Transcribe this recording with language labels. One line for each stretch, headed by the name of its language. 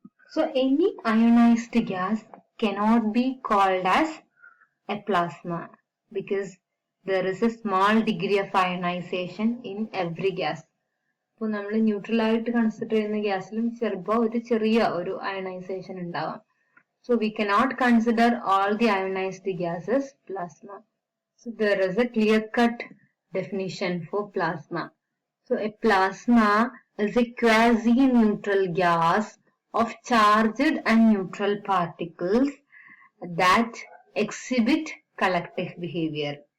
English: So any ionized gas cannot be called as a plasma because there is a small degree of ionization in every gas.
Malayalam: ഇപ്പോൾ നമ്മൾ neutral ആയിട്ട് consider ചെയ്യുന്ന ഗ്യാസിലും ചിലപ്പോൾ ഒരു ചെറിയ ഒരു അയണൈസേഷൻ ഉണ്ടാവാം.
English: So we cannot consider all the ionized gases plasma. So there is a clear-cut definition for plasma. So a plasma is a quasi-neutral gas of charged and neutral particles that exhibit collective behavior.